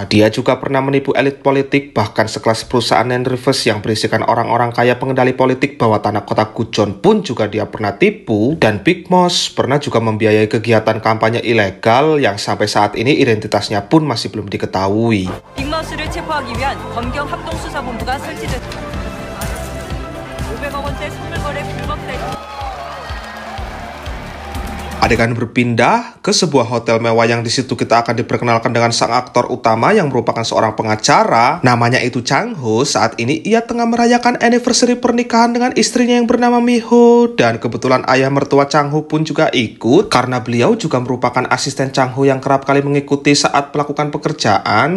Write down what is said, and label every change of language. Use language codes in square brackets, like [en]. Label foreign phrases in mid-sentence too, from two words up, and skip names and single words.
[id] Dia juga pernah menipu elit politik, bahkan sekelas perusahaan Reverse yang berisikan orang-orang kaya pengendali politik bawah tanah kota Gujon pun juga dia pernah tipu. Dan Big Mouth pernah juga membiayai kegiatan kampanye ilegal yang sampai saat ini identitasnya pun masih belum diketahui. [ko] 빅마우스를 체포하기 위한 검경 합동수사본부가 설치됐습니다. 500억 원대 선물 거래 불법 대리. [id] Adegan berpindah ke sebuah hotel mewah yang di situ kita akan diperkenalkan dengan sang aktor utama yang merupakan seorang pengacara. Namanya itu Chang Ho. Saat ini ia tengah merayakan anniversary pernikahan dengan istrinya yang bernama Miho. Dan kebetulan ayah mertua Chang Ho pun juga ikut, karena beliau juga merupakan asisten Chang Ho yang kerap kali mengikuti saat melakukan pekerjaan.